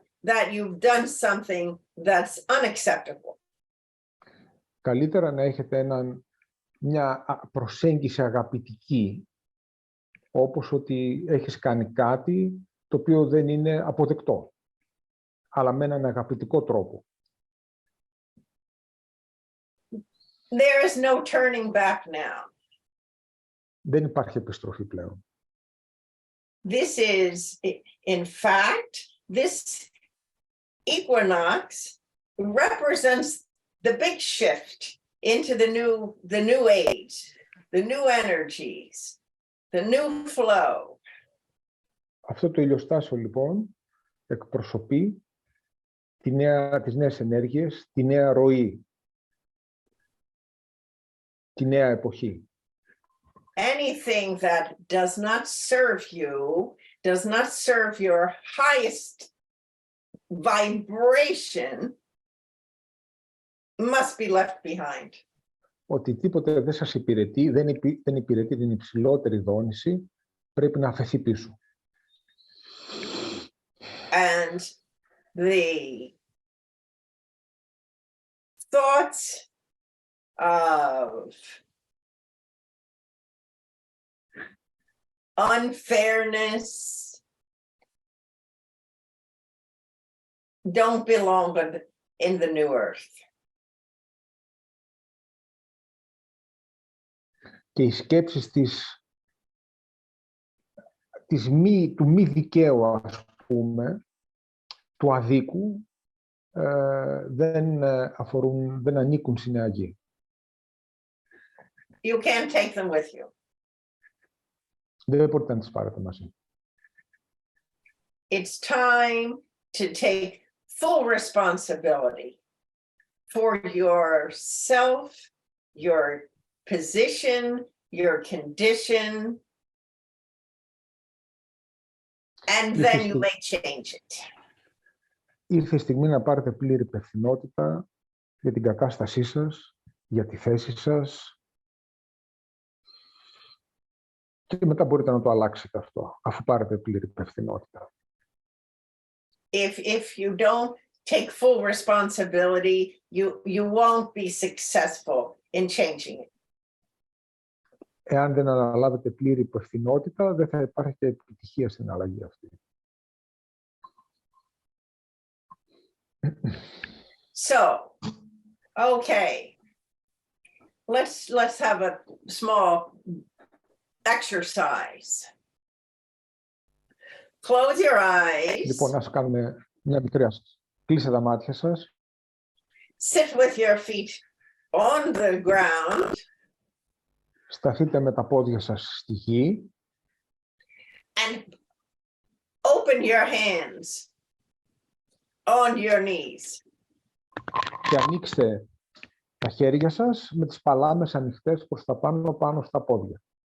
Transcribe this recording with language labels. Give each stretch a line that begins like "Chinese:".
English: that you've done something that's unacceptable.
Greek: Καλύτερα να έχετε μια προσέγγιση αγαπητική, όπως ότι έχεις κάνει κάτι το οποίο δεν είναι αποδεκτό, αλλά με έναν αγαπητικό τρόπο.
English: There is no turning back now.
Greek: Δεν υπάρχει επιστροφή πλέον.
English: This is, in fact, this equinox represents the big shift into the new age, the new energies, the new flow.
Greek: Αυτό το ηλιοστάσιο λοιπόν εκπροσωπεί τις νέες ενέργειες, τη νέα ροή, τη νέα εποχή.
English: Anything that does not serve you, does not serve your highest vibration, must be left behind.
Greek: Οτιδήποτε δεν σας υπηρετεί, δεν υπηρετεί την υψηλότερη δόνηση, πρέπει να αφαιθεί πίσω.
English: And the thoughts of unfairness don't belong in the new earth.
Greek: Και οι σκέψεις του μη δικαίου, ας πούμε, του αδίκου, δεν ανήκουν στην νέα γη.
English: You can't take them with you.
Greek: Δεν μπορείτε να τις πάρετε μαζί.
English: It's time to take full responsibility for yourself, your position, your condition, and then you may change it.
Greek: Ήρθε η στιγμή να πάρετε πλήρη υπευθυνότητα για την κατάστασή σας, για τη θέση σας, και μετά μπορείτε να το αλλάξετε αυτό, αφού πάρετε πλήρη υπευθυνότητα.
English: If you don't take full responsibility, you won't be successful in changing it.
Greek: Εάν δεν αναλάβετε πλήρη υπευθυνότητα, δεν θα υπάρχει και επιτυχία στην αλλαγή αυτή.
English: So, okay, let's have a small exercise. Close your eyes.
Greek: Λοιπόν, ας κάνουμε μια μικρή άσκηση. Κλείστε τα μάτια σας.
English: Sit with your feet on the ground.
Greek: Σταθείτε με τα πόδια σας στη γη.
English: And open your hands on your knees.
Greek: Και ανοίξτε τα χέρια σας με τις παλάμες ανοιχτές προς τα πάνω στα πόδια.